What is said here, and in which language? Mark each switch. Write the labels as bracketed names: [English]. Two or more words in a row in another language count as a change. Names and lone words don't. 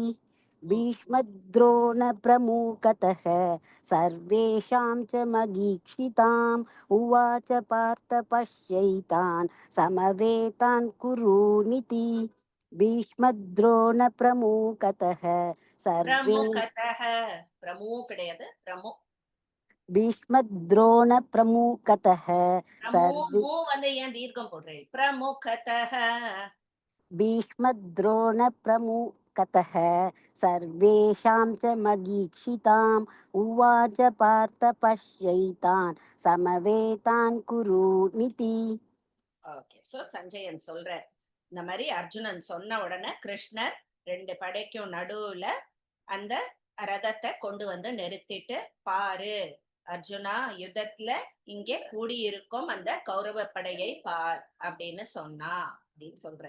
[Sanskrit] भीष्मद्रोण प्रमुखतः सर्वेषां च महीक्षिताम् उवाच पार्थ पश्यैतान् समवेतान् कुरुनिति. भीष्मद्रोण प्रमुखतः सर्वे प्रमुखतः प्रमु கிடையாது प्रमु. भीष्मद्रोण प्रमुखतः सर्वे [Tamil] मु வந்து ஏன் தீர்க்கம் போடுறேன்? [Sanskrit] प्रमुखतः भीष्मद्रोण प्रमुखतः सर्वेषां च महीक्षिताम् उवाच पार्थ पश्यैतान् समवेतान् कुरुनिति. [English] okay, so [Tamil] சஞ்சயன் சொல்ற இந்த மாதிரி அர்ஜுனன் சொன்ன உடனே கிருஷ்ணர் ரெண்டு படைக்கும் நடுவுல அந்த ரதத்தை கொண்டு வந்து நிறுத்திட்டு, பாரு அர்ஜுனா, யுத்தத்துல இங்கே கூடியிருக்கும் அந்த கௌரவ படையை பார் அப்படின்னு சொன்னா அப்படின்னு சொல்றாரு.